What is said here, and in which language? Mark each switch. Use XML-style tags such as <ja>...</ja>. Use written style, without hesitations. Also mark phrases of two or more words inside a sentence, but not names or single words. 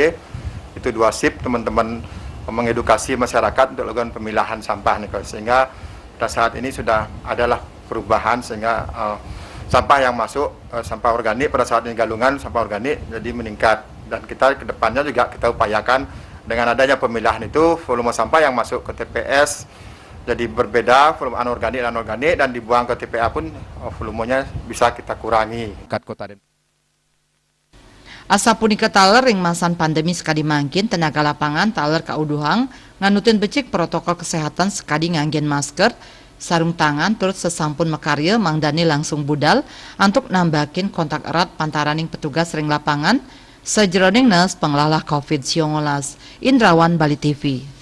<id>Itu 2 shift teman-teman mengedukasi masyarakat untuk melakukan pemilahan sampah nih, sehingga pada saat ini sudah adalah perubahan sehingga sampah yang masuk sampah organik pada saat ini galungan sampah organik jadi meningkat, dan kita kedepannya juga kita upayakan dengan adanya pemilahan itu volume sampah yang masuk ke TPS jadi berbeda, volume anorganik dan organik, dan dibuang ke TPA pun volumenya bisa kita kurangi.</id> <ban>Asa punika taler ring masan pandemi sekadi mangkin tenaga lapangan taler kauduhang nganutin becik protokol kesehatan sekadi nganggen masker, sarung tangan turut sesampun mekarya Mang Dani langsung budal untuk nambakin kontak erat pantaraning petugas ring lapangan sejeroning nes penglalah COVID-19.</ban> <id>Indrawan Bali TV.</id>